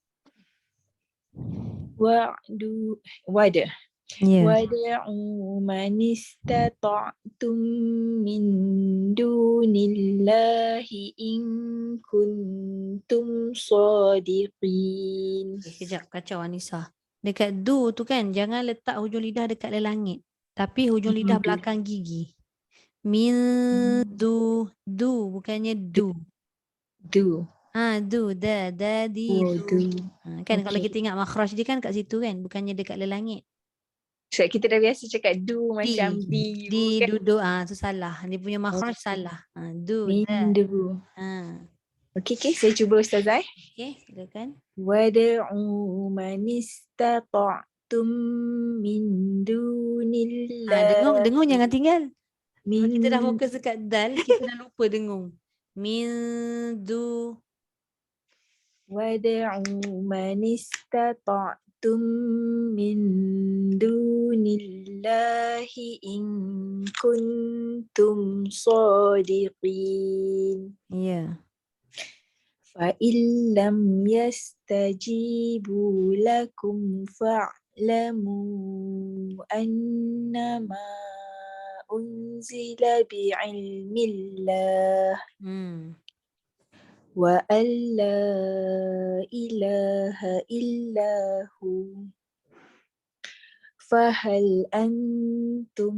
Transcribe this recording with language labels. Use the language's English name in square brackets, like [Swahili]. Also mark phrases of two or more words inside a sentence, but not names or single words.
[Arabic] Wada. [Malay] Ya. [Arabic] وادعوا من استطعتم من دون الله إن كنتم صادقين. [Malay] Sekejap, kacau Anissa. Dekat du tu kan, jangan letak hujung lidah dekat langit. Tapi hujung lidah [Arabic] Du. [Malay] belakang gigi. [Arabic] من دو. [Malay] Du, bukannya du. [Arabic] Du. دُ دَ دِ, Oh, du. du. [Malay] Kan kalau Okay. kita ingat makhraj dia kan kat situ kan, bukannya dekat langit. Sebab kita dah biasa cakap du macam [Arabic] Di [Malay] di kan. duduk, tu salah. Dia punya makhraj Okay. salah. [Arabic] Du, Min da. du. [Malay] Okay, saya cuba Ustazah. Okay, silakan. [Arabic] وادعوا من استطعتم من دون الله. [Malay] Dengung jangan tinggal. Kalau [Arabic] Min [Malay] kita dah fokus dekat dal, kita dah lupa dengung. [Arabic] من دو. وادعوا من استطعتم من دون الله إن كنتم صادقين. [Malay] Ya. [Arabic] فإن لم يستجيبوا لكم فاعلموا أنما أنزل بعلم الله Hmm. وأن لا إله إلا هو فهل أنتم